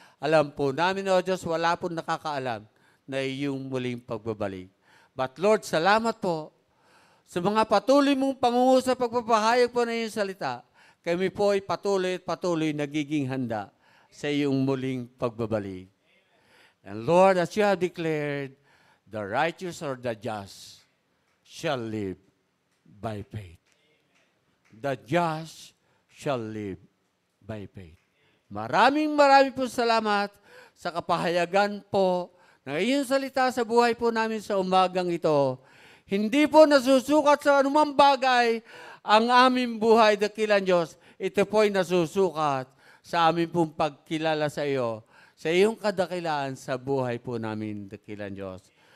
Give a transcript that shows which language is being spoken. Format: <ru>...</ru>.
<tl>Alam po namin, O Diyos, wala po nakakaalam na iyong muling pagbabalik. But Lord, salamat po sa mga patuloy mong pangungusap pagpapahayag po na iyong salita. Kami po ay patuloy nagiging handa sa iyong muling pagbabalik.</tl> <en>And Lord, as you have declared, the righteous or the just shall live by faith. The just shall live by faith.</en> <tl>Maraming po salamat sa kapahayagan po ng iyong salita sa buhay po namin sa umagang ito. Hindi po nasusukat sa anumang bagay ang aming buhay, dakilang Diyos. Ito po ay nasusukat sa aming pong pagkilala sa iyo, sa iyong kadakilaan sa buhay po namin, dakilang Diyos.</tl>